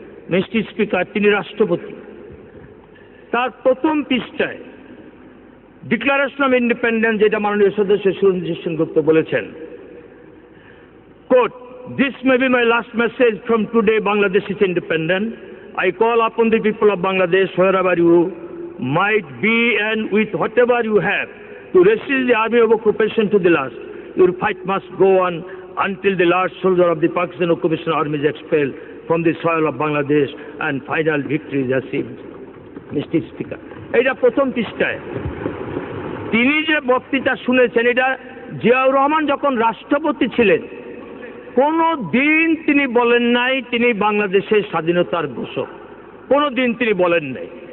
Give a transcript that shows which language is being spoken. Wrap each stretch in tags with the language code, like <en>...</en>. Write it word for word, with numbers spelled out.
<bn>Mister speaker, তিনি রাষ্ট্রপতি, তার প্রথম পৃষ্ঠায় ডিক্লারেশন অফ ইন্ডিপেন্ডেন্স, যেটা মাননীয় সদস্য সুরঞ্জিত সেনগুপ্ত বলেছেন, coat,</bn> <en>"This may be my last message from today Bangladesh is independent. I call upon the people of Bangladesh, wherever you might be and with whatever you have, to resist the army of occupation to the last. Your fight must go on until the last soldier of the Pakistan occupation army is expelled from the soil of Bangladesh and final victory is achieved."</en> <bn>Mister speaker, এটা প্রথম পৃষ্ঠায় তিনি যে বক্তৃতা শুনেছেন, এটা জিয়াউর রহমান যখন রাষ্ট্রপতি ছিলেন কোনো দিন তিনি বলেন নাই তিনি বাংলাদেশের স্বাধীনতার ঘোষক, কোনো দিন তিনি বলেন নাই।</bn>